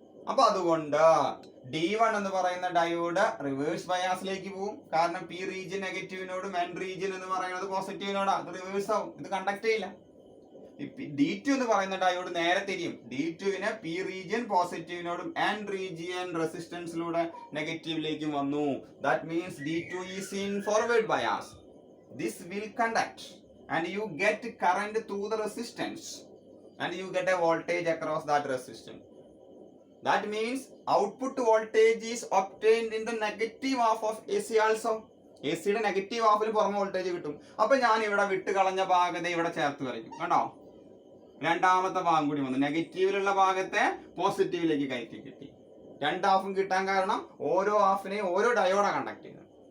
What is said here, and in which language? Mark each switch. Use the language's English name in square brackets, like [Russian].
[Malayalam] അപ്പൊ അതുകൊണ്ട് D1 എന്ന് പറയുന്ന ഡയോഡ് റിവേഴ്സ് ബയാസിലേക്ക് പോകും. കാരണം P റീജിയൻ നെഗറ്റീവിനോടും N റീജിയൻ എന്ന് പറയുന്നത് പോസിറ്റീവിനോടാ, അത് റിവേഴ്സ് ആവും, ഇത് കണ്ടക്ട് ചെയ്യില്ല. D2 എന്ന് പറയുന്ന ഡയോഡ് നേരെ തിരിയും. D2വിന് P റീജിയൻ പോസിറ്റീവിനോടും N റീജിയൻ റെസിസ്റ്റൻസിലൂടെ നെഗറ്റീവിലേക്കും വന്നു. [English] That means D2 is in forward bias. This will conduct and you get current through the resistance and you get a voltage across that resistance. That means output voltage is obtained in the negative half of AC also. [Malayalam] ACയുടെ negative ഹാഫിൽ പുറമെ voltage കിട്ടും. അപ്പൊ ഞാൻ ഇവിടെ വിട്ട് കളഞ്ഞ ഭാഗത്തെ ഇവിടെ ചേർത്ത് വരയ്ക്കും. കണ്ടോ, രണ്ടാമത്തെ ഭാഗം കൂടി വന്നു. നെഗറ്റീവിലുള്ള ഭാഗത്തെ പോസിറ്റീവിലേക്ക് കയറ്റി കിട്ടി. രണ്ട് ഹാഫും കിട്ടാൻ കാരണം ഓരോ ഹാഫിനെയും ഓരോ ഡയോഡാ കണ്ടക്ട് ചെയ്യുന്നത്.